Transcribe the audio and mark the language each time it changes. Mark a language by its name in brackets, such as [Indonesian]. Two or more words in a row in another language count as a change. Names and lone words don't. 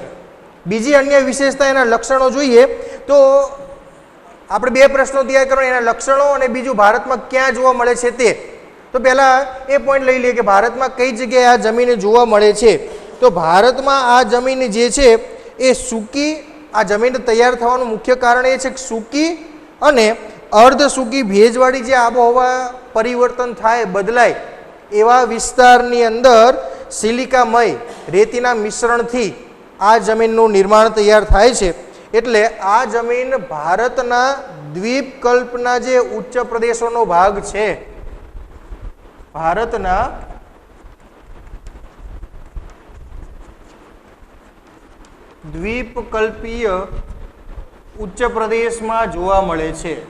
[Gujarati] બીજી અન્ય વિશેષતા એના લક્ષણો જોઈએ તો આપણે 2 પ્રશ્નો તૈયાર કરો, એના લક્ષણો અને બીજું ભારતમાં ક્યાં જોવા મળે છે તે। તો પહેલા એ પોઈન્ટ લઈ લઈએ કે ભારતમાં કઈ જગ્યાએ આ જમીન જોવા મળે છે। તો ભારતમાં આ જમીન જે છે એ સૂકી, આ જમીન તૈયાર થવાનું મુખ્ય કારણ એ છે કે સૂકી અને અર્ધ સૂકી ભેજવાળી જે આબોહવા પરિવર્તન થાય, બદલાય એવા વિસ્તારની અંદર સિલિકામય રેતીના મિશ્રણથી આ જમીનનું નિર્માણ તૈયાર થાય છે. એટલે આ જમીન ભારતના દ્વીપકલ્પના જે ઉચ્ચ પ્રદેશોનો ભાગ છે, ભારતના દ્વીપકલ્પીય ઉચ્ચ પ્રદેશમાં જોવા મળે છે.